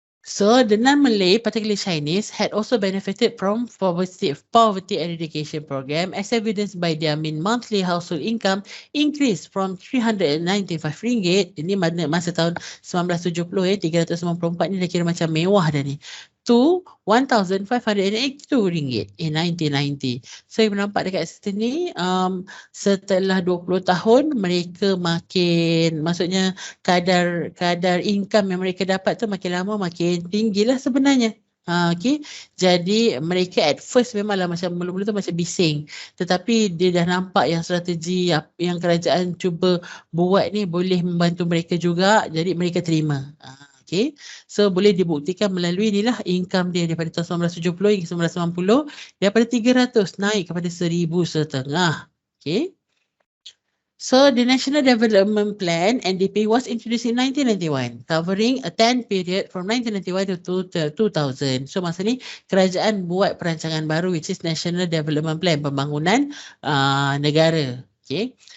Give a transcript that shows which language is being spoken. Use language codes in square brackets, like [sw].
[en] So the non-Malay, particularly Chinese, had also benefited from poverty eradication program, as evidenced by their mean monthly household income increased from RM395, [ms] ini masa tahun 1970, 394 ni dah kira macam mewah dah ni, [en] to RM1,582 in 1990. [ms] So yang nampak dekat sini, setelah 20 tahun mereka makin, maksudnya kadar income yang mereka dapat tu makin lama makin tinggilah sebenarnya. Okay, jadi mereka [en] at first [ms] memanglah macam mula-mula tu macam bising, tetapi dia dah nampak yang strategi yang kerajaan cuba buat ni boleh membantu mereka juga, jadi mereka terima. Okay, so boleh dibuktikan melalui inilah income dia daripada tahun 1970 hingga 1990 daripada 300 naik kepada 1,500. Okay. [en] So the National Development Plan NDP was introduced in 1991, covering a 10 period from 1991 to 2000. [ms] So masa ni kerajaan buat perancangan baru, which is National Development Plan, pembangunan negara. Okay.